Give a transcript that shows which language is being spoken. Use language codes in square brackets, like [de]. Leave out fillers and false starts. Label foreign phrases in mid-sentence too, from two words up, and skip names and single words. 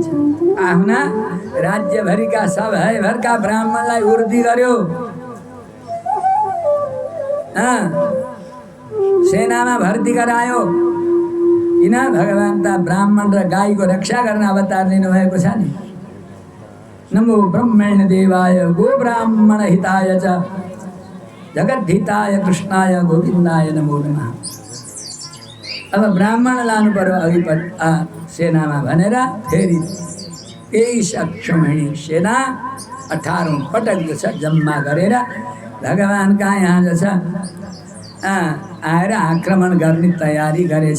[ne] आफ्ना राज्यभरिका सबैभरका ब्राह्मणलाई उर्दी गर्यो। सेनामा भर्ती गरायो। किन? भगवान त ब्राह्मण र गाईको रक्षा गर्न अवतार लिनुभएको छ नि। [sa] नमो ब्रह्मण्य देवाय गो ब्राह्मण हिताय च जगद्धिताय कृष्णाय गोविन्दाय नमो नमः। [ne] अब ब्राह्मण लानु पर्यो अघि सेनामा भनेर फेरि 23 अक्षौहिणी सेना 18औं पटक जो छ जम्मा गरेर भगवानका यहाँ जो छ आएर आक्रमण गर्ने तयारी गरेछ।